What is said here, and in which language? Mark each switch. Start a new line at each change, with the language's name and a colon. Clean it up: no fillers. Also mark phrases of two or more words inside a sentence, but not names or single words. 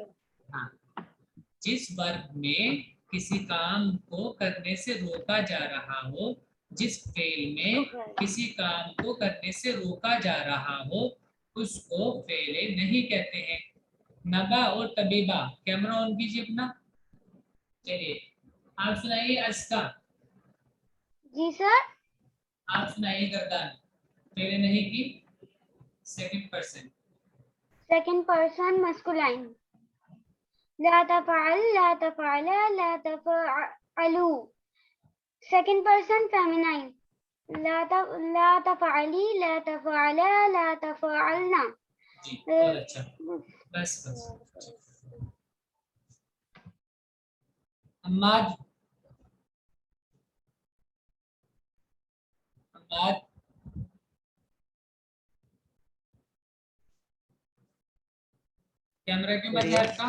Urdu: ہاں، جس ورب میں کسی کام کو کرنے سے روکا جا رہا ہو، جس فعل میں کسی کام کو کرنے سے روکا جا رہا ہو اس کو فعلِ نہی کہتے ہیں. نبا اور طبیبہ,
English: camera on
Urdu: کیجیے اپنا. چلیے آپ سنائیے اسکا. جی سر. آپ سنائیے گردان، فعلِ نہی کی
English: second person. second person masculine.
Arabic: لا تفعل، لا تفعلا، لا تفعلوا.
English: second person feminine.
Arabic: لا تفعلي، لا تفعلا، لا تفعلن.
Urdu: جی بہت اچھا، بس بس۔ عماد، عماد کیمرا کیوں بند ہے آپ کا?